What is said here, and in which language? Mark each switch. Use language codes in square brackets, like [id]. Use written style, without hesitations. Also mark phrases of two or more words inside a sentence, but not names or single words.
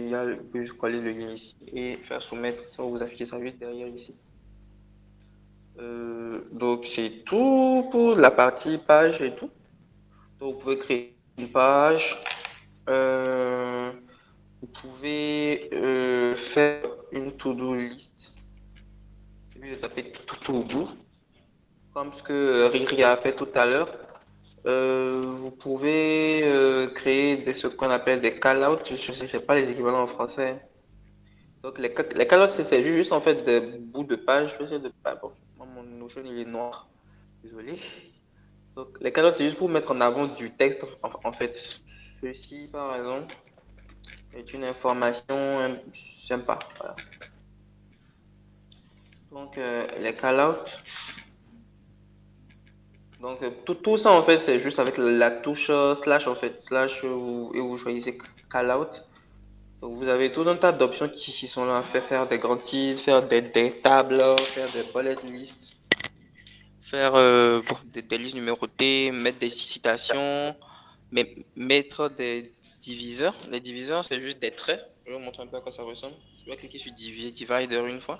[fr] Vous pouvez juste coller le lien ici et faire soumettre. Ça va vous afficher ça juste derrière ici. Donc, c'est tout pour la partie page et tout. Donc, vous pouvez créer une page. Vous pouvez faire une [en] to-do list. [fr] Et puis, taper tout au bout, comme ce que Riri a fait tout à l'heure. Vous pouvez créer ce qu'on appelle des call-outs. Je ne sais pas les équivalents en français. Donc, les call-outs, c'est juste en fait des bouts de page. Je vais essayer de. Bon, mon Notion il est noir. Désolé. Donc, les call-outs, c'est juste pour mettre en avant du texte. En fait, ceci, par exemple, est une information sympa. Voilà. Donc, les call-outs. Donc, tout ça, en fait, c'est juste avec la touche slash, en fait, slash, et vous choisissez call-out. Donc, vous avez tout un tas d'options qui sont là, faire des grands titres, faire des tables, faire des [en] bullet lists, [fr] faire des listes numérotées, mettre des citations, mettre des diviseurs. Les diviseurs, c'est juste des traits. Je vais vous montrer un peu à quoi ça ressemble. Je vais cliquer sur Divider une fois.